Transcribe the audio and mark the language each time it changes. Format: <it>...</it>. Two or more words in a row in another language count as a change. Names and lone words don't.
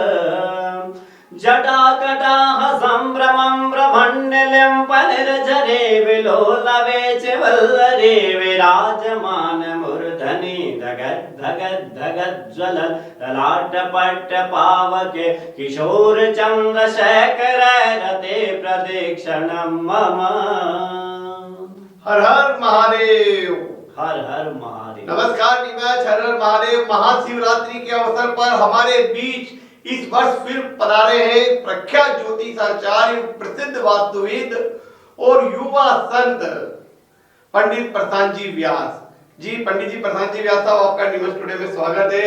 <sa>जटाकटाह सम्भ्रमं ब्रह्मण्यलिम्पनिर्झरे विलोलवे च वल्लरे विराजमानमूर्धनि धगद्धगद्धगज्ज्वल ललाटपट्टपावके किशोरचन्द्रशेखर रते प्रदक्षिणं मम।</sa> <hi>हर हर महादेव। हर हर महादेव। नमस्कार निमाच, हर हर महादेव। महाशिवरात्रि के अवसर पर हमारे बीच इस वर्ष फिर पधारे हैं प्रख्यात ज्योतिषाचार्य, प्रसिद्ध वास्तुविद और युवा संत पंडित प्रशांत जी व्यास जी। पंडित जी प्रशांत जी व्यास साहब, आपका निमस टुडे में स्वागत है।</hi>